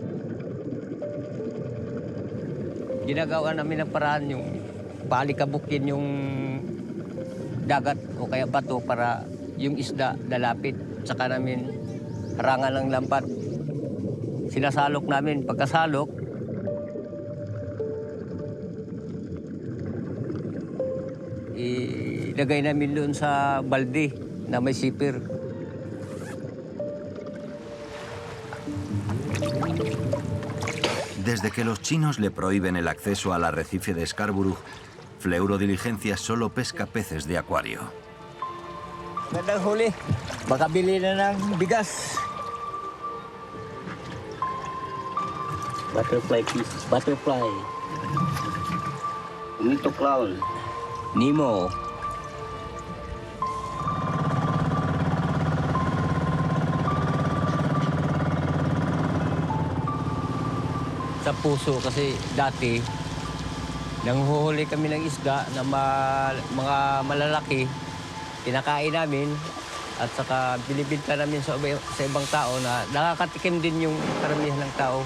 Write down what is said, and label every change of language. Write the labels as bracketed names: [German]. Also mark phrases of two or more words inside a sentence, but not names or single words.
[Filipino] Ginagawa namin ng paraan yung palikabukin yung dagat o kaya bato para yung isda lalapit. Saka namin harangan ng lampat. Sinasalok namin. Pagkasalok, ilagay namin doon sa balde na may sipir. [Spanish] Desde que los chinos le prohíben el acceso al arrecife de Scarborough, Fleuro Diligencia solo pesca peces de acuario. [Filipino] Magandang huli. Makabili na ng bigas. [English] Butterfly fish, butterfly. [Filipino] Nito clown. Nemo. Sa puso kasi dati nanghuhuli kami ng isda na mga malalaki, kinakain namin at saka binibenta namin sa ibang tao na nakakatikim din yung karamihan ng tao.